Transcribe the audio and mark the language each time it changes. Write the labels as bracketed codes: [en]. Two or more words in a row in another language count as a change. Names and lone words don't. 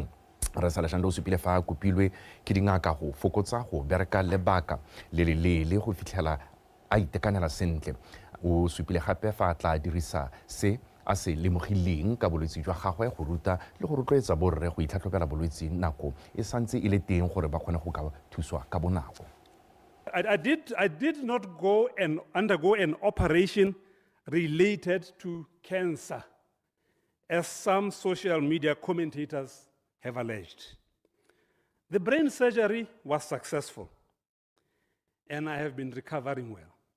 [tn] Re sa le Shando supile fa kopilwe ke dingaka go fokotsa go bereka lebaka le le go fitlhela a itekanela sentle. O supile gape fa tla dirisa se a se lemogileng ka bolwetse jwa gagwe go ruta le go rotloetsa borre go itlhatlhobela bolwetse nako e santse e le teng gore ba kgone go ka thuswa ka bonako. [en] I did not go and undergo an operation related to cancer, as some social media commentators have alleged. The brain surgery was successful, and I have been recovering well.